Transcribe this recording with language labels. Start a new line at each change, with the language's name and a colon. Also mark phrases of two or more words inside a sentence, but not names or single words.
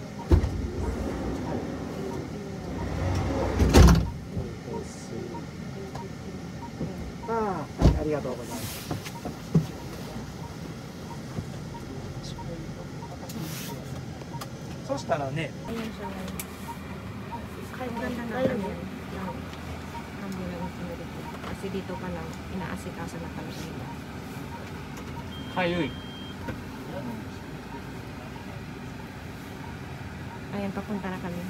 Japanese: ありがとうございます。そしたらね、
Filipino: Ganda ng ano, ng ambulance nila. Kasi dito pa lang, inaasikaso na talaga nila.
Japanese: かゆい
Filipino: Ayan, papunta na kami.